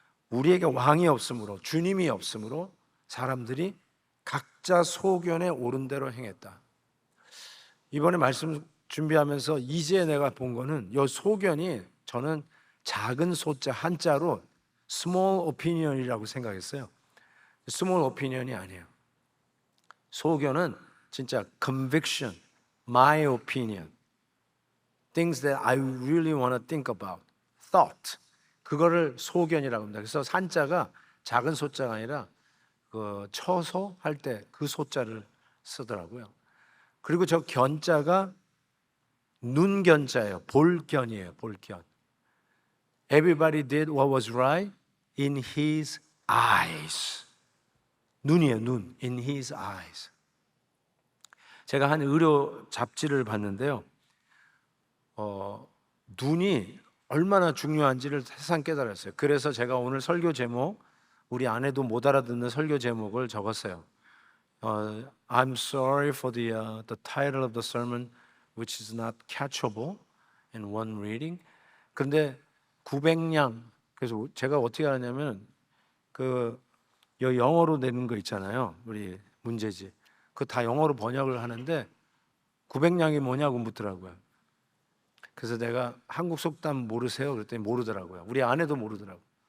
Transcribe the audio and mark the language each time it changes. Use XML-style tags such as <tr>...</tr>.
<ko>우리에게 왕이 없으므로, 주님이 없으므로 사람들이 각자 소견에 옳은 대로 행했다. 이번에 말씀 준비하면서 이제 내가 본 거는 이 소견이 저는 작은 소자 한자로</ko> <en>small opinion</en> <ko>이라고 생각했어요.</ko> <en>small opinion</en> <ko>이 아니에요. 소견은 진짜</ko> <en>conviction, my opinion, things that I really want to think about, thought.</en> <ko>그거를 소견이라고 합니다. 그래서 한자가 작은 소자가 아니라 그 처소 할 때 그 소자를 쓰더라고요. 그리고 저 견자가 눈견자예요. 볼견이에요. 볼견.</ko> <en>Everybody did what was right in his eyes.</en> <ko>눈이에요. 눈.</ko> <en>In his eyes.</en> <ko>제가 한 의료 잡지를 봤는데요. 눈이 얼마나 중요한지를 세상 깨달았어요. 그래서 제가 오늘 설교 제목, 우리 아내도 못 알아듣는 설교 제목을 적었어요.</ko> <en>I'm sorry for the title of the sermon, which is not catchable in one reading.</en> <ko>그런데 900냥, 그래서 제가 어떻게 하냐면 그 영어로 내는 거 있잖아요. 우리 문제지. 그거 다 영어로 번역을 하는데 900냥이 뭐냐고 묻더라고요. 그래서 내가 한국 속담 모르세요? 그랬더니 모르더라고요. 우리 아내도 모르더라고요.</ko>